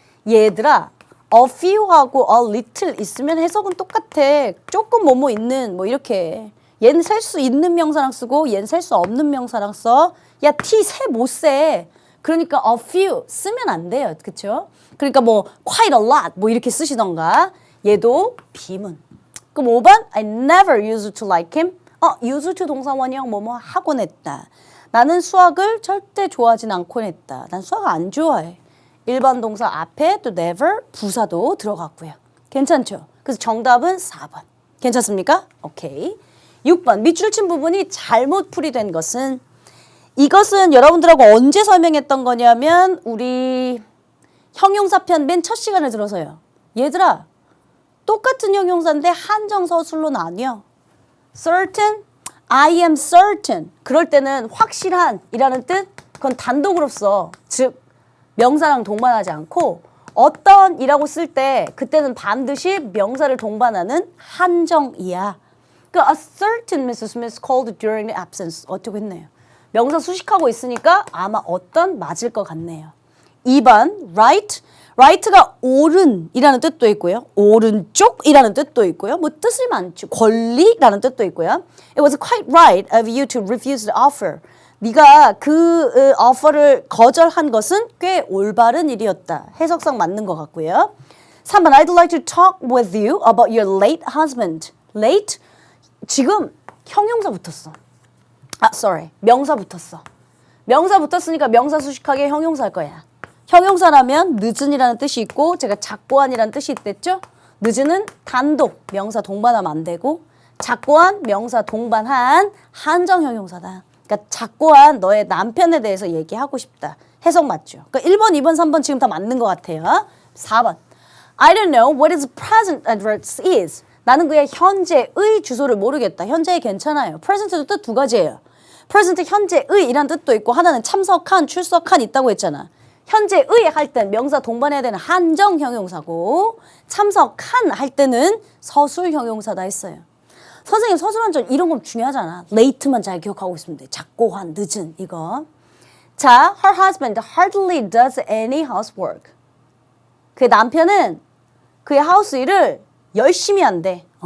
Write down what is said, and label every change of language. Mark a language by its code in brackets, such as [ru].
[ko] 얘들아 a few하고 a little 있으면 해석은 똑같아. 조금 뭐뭐 있는 뭐 이렇게. 얘는 셀 수 있는 명사랑 쓰고 얘는 셀 수 없는 명사랑 써. 야 티 세 못 세. 그러니까 a few 쓰면 안 돼요. 그렇죠? 그러니까 뭐 quite a lot 뭐 이렇게 쓰시던가. 얘도 비문. 그럼 5번 [en] I never used to like him. [ko] used to 동사 원형 뭐뭐 하곤 했다. 나는 수학을 절대 좋아하진 않곤 했다. 난 수학 안 좋아해. 일반 동사 앞에 또 never 부사도 들어갔고요. 괜찮죠? 그래서 정답은 4번. 괜찮습니까? 오케이. 6번 밑줄 친 부분이 잘못 풀이된 것은 이것은 여러분들하고 언제 설명했던 거냐면 우리 형용사편 맨 첫 시간에 들어서요. 얘들아 똑같은 형용사인데 한정 서술로 나뉘어. [en] certain, I am certain. [ko] 그럴 때는 확실한 이라는 뜻 그건 단독으로 써. 즉 명사랑 동반하지 않고 어떤 이라고 쓸 때 그때는 반드시 명사를 동반하는 한정이야. 그러니까 [en] a certain Mrs. Smith called during the absence. [ko] 어쩌고 했네요. 명사 수식하고 있으니까 아마 어떤 맞을 것 같네요. 2번 right. right가 옳은이라는 뜻도 있고요. 오른쪽이라는 뜻도 있고요. 뭐 뜻이 많죠. 권리라는 뜻도 있고요. [en] It was quite right of you to refuse the offer. [ko] 네가 그 offer를 거절한 것은 꽤 올바른 일이었다. 해석상 맞는 것 같고요. [en] 3번 I'd like to talk with you about your late husband. [ko] late? 지금 형용사 붙었어. sorry. 명사 붙었어. 명사 붙었으니까 명사 수식하게 형용사 할 거야. 형용사라면 늦은이라는 뜻이 있고 제가 작고한이라는 뜻이 있댔죠? 늦은은 단독 명사 동반하면 안 되고 작고한 명사 동반한 한정 형용사다. 그러니까 작고한 너의 남편에 대해서 얘기하고 싶다. 해석 맞죠? 그러니까 1번, 2번, 3번 지금 다 맞는 것 같아요. 4번. [en] I don't know what his present address is. [ko] 나는 그의 현재의 주소를 모르겠다. 현재의 괜찮아요. present도 뜻 두 가지예요. present 현재의 이란 뜻도 있고 하나는 참석한, 출석한 있다고 했잖아. 현재의 할 땐 명사 동반해야 되는 한정 형용사고 참석한 할 때는 서술 형용사다 했어요. 선생님 서술한 점 이런 건 중요하잖아. late만 잘 기억하고 있으면 돼. 작고한, 늦은 이거. [en] 자, her husband hardly does any housework. [ko] 그의 남편은 그의 하우스 일을 열심히 한대.